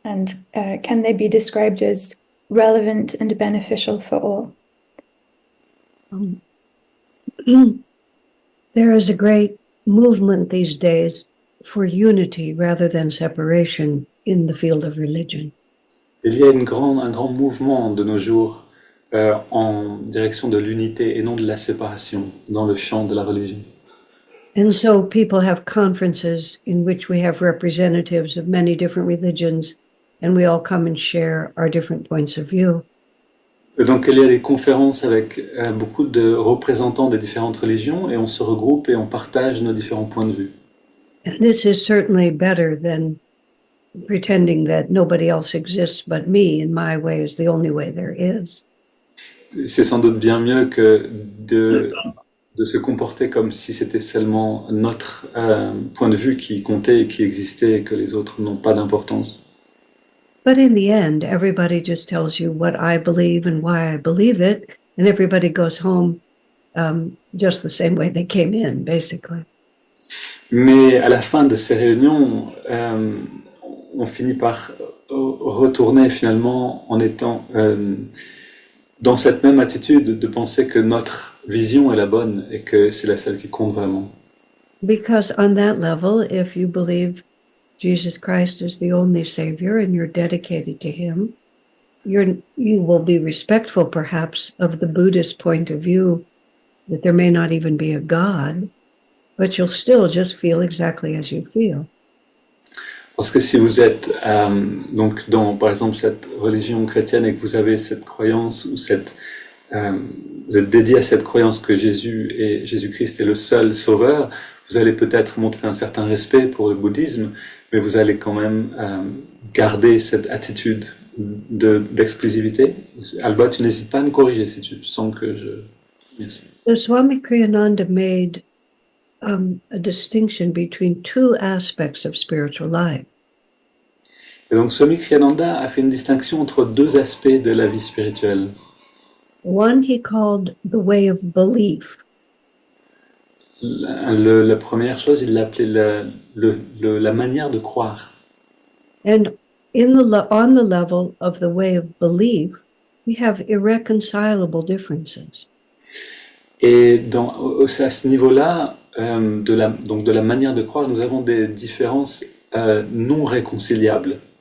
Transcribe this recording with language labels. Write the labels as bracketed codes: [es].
[en] And can they be described as relevant and beneficial for all? There is a great movement these days for unity rather than separation in the field of religion. [fr] Il y a un grand mouvement de nos jours en direction de l'unité et non de la séparation dans le champ de la religion. [en] And so people have conferences in which we have representatives of many different religions, and we all come and share our different points of view. [fr] Et donc il y a des conférences avec beaucoup de représentants des différentes religions et on se regroupe et on partage nos différents points de vue. [en] And this is certainly better than pretending that nobody else exists but me and my way is the only way there is. [fr] C'est sans doute bien mieux que de se comporter comme si c'était seulement notre point de vue qui comptait et qui existait et que les autres n'ont pas d'importance. [en] But in the end, everybody just tells you what I believe and why I believe it, and everybody goes home just the same way they came in, basically. [fr] Mais à la fin de ces réunions, on finit par retourner finalement en étant dans cette même attitude de penser que notre vision est la bonne et que c'est la seule qui compte vraiment. [en] Because on that level, if you believe Jesus Christ is the only Savior and you're dedicated to Him, you will be respectful perhaps of the Buddhist point of view that there may not even be a God, but you'll still just feel exactly as you feel. [fr] Parce que si vous êtes donc dans, par exemple, cette religion chrétienne et que vous avez cette croyance ou vous êtes dédié à cette croyance que Jésus-Christ est le seul sauveur, vous allez peut-être montrer un certain respect pour le bouddhisme, mais vous allez quand même garder cette attitude d'exclusivité. Alba, tu n'hésites pas à me corriger si tu sens que je... Merci. [en] So Swami Kriyananda made a distinction between two aspects of spiritual life. [fr] Et donc Swami Kriyananda a fait une distinction entre deux aspects de la vie spirituelle. [en] One he called the way of belief, [fr] La première chose, il l'appelait la manière de croire. [en] and on the level of the way of belief, we have irreconcilable differences. [fr] Et à ce niveau-là, donc de la manière de croire, nous avons des différences non réconciliables.